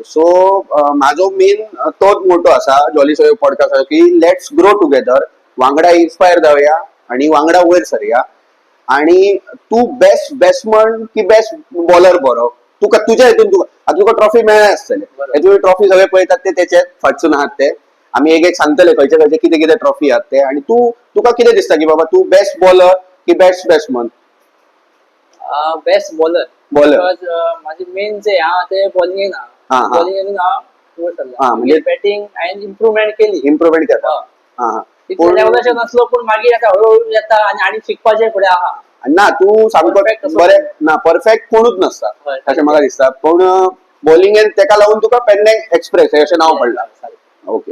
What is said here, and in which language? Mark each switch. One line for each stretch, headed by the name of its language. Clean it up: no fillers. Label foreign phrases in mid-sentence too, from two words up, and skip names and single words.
Konkani: सो माझो मेन तोच मोटो असा जॉली सोयो पॉडकास्ट की
English: let's grow together,
Konkani: वांगडा इन्स्पायर जावया आणि वांगडा वयर सरया. आणि तू
English: best batsman
Konkani: की
English: best bowler
Konkani: बरो, तुका तुझ्या हितून तुका ट्रॉफी मेळ्ळ्या आसतले. तुमी ट्रॉफी सगळे पळयतात ते तेचे फाटसून आहात ते. आम्ही एक सांगतले खंयचे खंयचे कितें कितें ट्रॉफी आहात ते. आणि तुका कितें दिसता की बाबा तू
English: best bowler
Konkani: की
English: best batsman? best bowler.
Konkani: माझे मेन जे हा ते बॉलिंग ना. बॉलिंग म्हणजे बॅटिंग हांवें इम्प्रुवमेंट केली. इम्प्रुवमेंट केला. तितले लेवलाचेर नसलो पूण मागीर आता हळूहळू येता आणि शिकपाचे फुडें आहा. ना तू सामको बरें ना, परफेक्ट कोणूच नसता अशें म्हाका दिसता. पूण बॉलिंगेन तेका लागून तुका पेडनेम एक्सप्रेस अशें नांव पडलां. ओके.